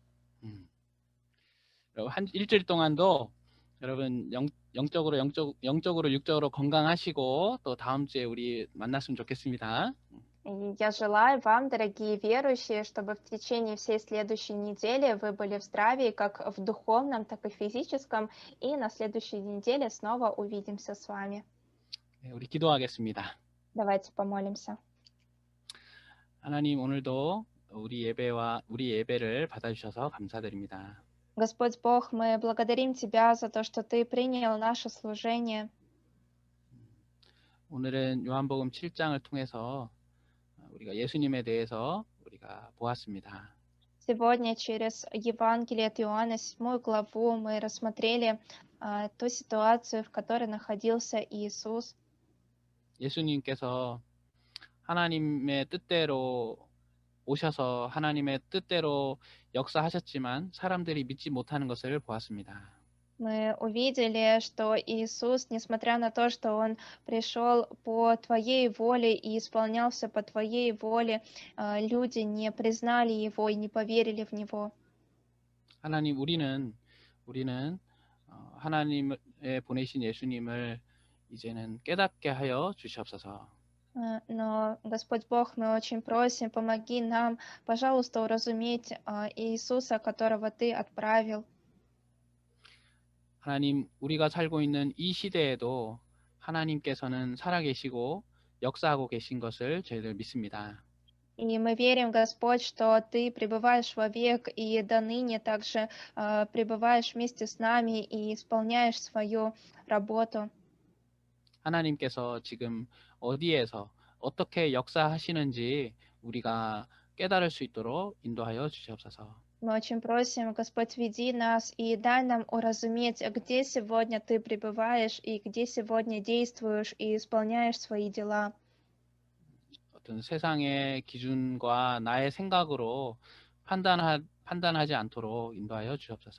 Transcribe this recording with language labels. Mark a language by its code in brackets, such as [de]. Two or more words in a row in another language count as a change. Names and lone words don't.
[ko] 한 일주일 동안도 여러분 영적으로 육적으로 건강하시고 또 다음 주에 우리 만났으면 좋겠습니다. [ru] И я желаю вам, дорогие верующие, чтобы в течение всей следующей недели вы были в здравии, как в духовном, так и физическом, и на следующей неделе снова увидимся с вами. [ko] 네, 우리 기도하겠습니다. [ru] Давайте помолимся. [ko] 하나님 오늘도 우리 예배를 받아주셔서 감사드립니다. [ru] Господь Бог, мы благодарим Тебя за то, что Ты принял наше служение. [ko] 오늘은 요한복음 7장을 통해서 우리가 예수님에 대해서 우리가 보았습니다. [ru] Сегодня через Евангелие от Иоанна, 7 главу, мы рассмотрели ту ситуацию, в которой находился Иисус. [ko] 예수님께서 하나님의 뜻대로 오셔서 하나님의 뜻대로 역사하셨지만 사람들이 믿지 못하는 것을 보았습니다. [ru] Мы увидели, что Иисус, несмотря на то, что Он пришел по Твоей воле и исполнялся по Твоей воле, люди не признали Его и не поверили в Него. [ko] 하나님, 우리는 하나님의 보내신 예수님을 이제는 깨닫게 하여 주시옵소서. [ru] Но, Господь Бог, мы очень просим, помоги нам, пожалуйста, уразуметь Иисуса, которого Ты отправил. [ko] 하나님, 우리가 살고 있는 이 시대에도 하나님께서는 살아계시고 역사하고 계신 것을 저희들 믿습니다. [ru] И мы верим, Господь, что Ты пребываешь вовек и до ныне также пребываешь вместе с нами и исполняешь свою работу. [ko] 하나님께서 지금 어디에서 어떻게 역사하시는지 우리가 깨달을 수 있도록 인도하여 주시옵소서. [ru] Мы очень просим, Господь, веди нас и дай нам уразуметь, где сегодня Ты пребываешь и где сегодня действуешь и исполняешь свои дела. [ko] 어떤 세상의 기준과 나의 생각으로 판단하지 않도록 인도하여 주옵소서.